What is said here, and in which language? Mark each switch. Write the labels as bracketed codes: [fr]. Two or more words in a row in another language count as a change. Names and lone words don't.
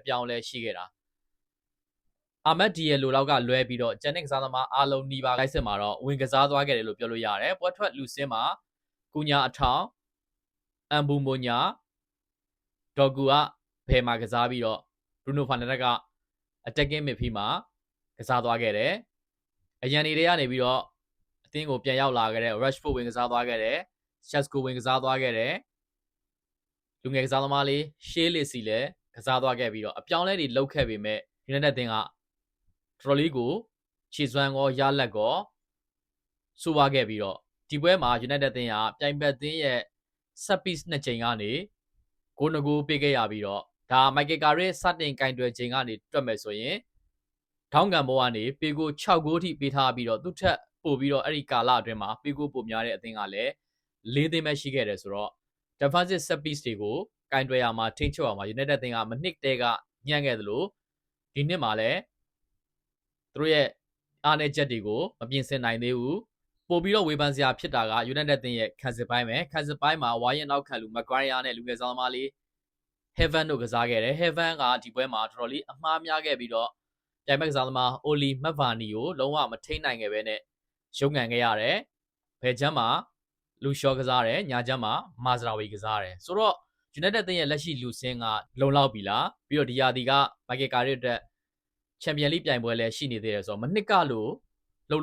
[my] ပြောင်းလဲရှိခဲ့တာအာမတ်ဒီယယ်လိုလောက်ကလွဲပြီးတော့ဂျန်နစ်ကစားသမားအားလုံးနီးပါးလိုက်စစ်မှာတော့ဝင်ကစားသွားခဲ့တယ်လို့ပြောလို့ရတယ်ပွဲ ထွက်လူစင်းမှာကူညာအထောင်အမ်ဘူမိုညာဒေါ်ဂူကဘယ်မှာကစားပြီးတော့ Bruno Fernandes က [en] attacking midfield [my] မှာကစားသွားခဲ့တယ်အရန်တွေကနေပြီးတော့အသင်းကိုပြန်ရောက်လာခဲ့တဲ့ Rashford ဝင်ကစားသွားခဲ့တယ် Shasko ဝင်ကစားသွားခဲ့တယ်လူငယ်ကစားသမားလေး Shea Lacy လည်းကစားသွားခဲ့ပြီးတော့အပြောင်းလဲတွေလုပ်ခဲ့ပေမဲ့ United အသင်းကတော်တော်လေးကိုခြေစွမ်းရောရလက်ရောဆိုးပါခဲ့ပြီးတော့ဒီ ပွဲမှာ United အသင်းကပြိုင်ဘက်အသင်းရဲ့ [en] set piece [my] 2 ချိန်ကနေဂိုး2ဂိုးပေးခဲ့ရပြီးတော့ဒါမိုက်ကယ်ကာရီစတင်ကင်တွယ်ချိန်ကနေတွက်မယ်ဆိုရင်ထောင်းကန်ဘောကနေပေကို6ဂိုးထိပေးထားပြီးတော့သူ့ထက်ပိုပြီးတော့အဲ့ဒီ ကာလအတွင်းမှာပေကိုပိုများတဲ့အသင်းကလည်း4သိန်းပဲရှိခဲ့တယ်ဆိုတော့ [en] defensive set piece [my] တွေကိုကင်တွယ်ရမှာထိန်းချုပ်ရမှာ United အသင်းကမနစ်တဲကညံ့ခဲ့သလိုဒီနှစ်မှာ လည်းသူတို့ရဲ့အားနည်းချက်တွေကိုမပြင်ဆင်နိုင်သေးဘူးပို့ပြီးတော့ဝေဖန်စရာဖြစ်တာက United အသင်းရဲ့ခံစစ်ပိုင်းပဲခံစစ်ပိုင်း မှာဝါရင်နောက်ခံလူ Maguire နဲ့လူငယ်စားသမားလေး Heaven တို့ကစားခဲ့တယ် Heaven ကဒီပွဲမှာတော်တော်လေးအမှားများခဲ့ပြီးတော့ပြိုင်ဘက်ကစားသမား Oli Mavani ကိုလုံးဝမထိန်းနိုင်ခဲ့ပဲနဲ့ရုံးကန်ခဲ့ရတယ်ဘယ်ချမ်းမှာလူရှော့ကစားတယ်ညာချမ်းမှာမာဇရာဝီကစားတယ်ဆိုတော့ United အသင်းရဲ့လက်ရှိလူစင်းကလုံလောက်ပြီလားပြီးတော့ဒီယာဒီကမိုက်ကယ်ကာရီအတွက်ချန်ပီယံလိပြိုင်ပွဲလည်းရှိနေသေးတယ်ဆိုတော့မနစ်ကလို့လုပ်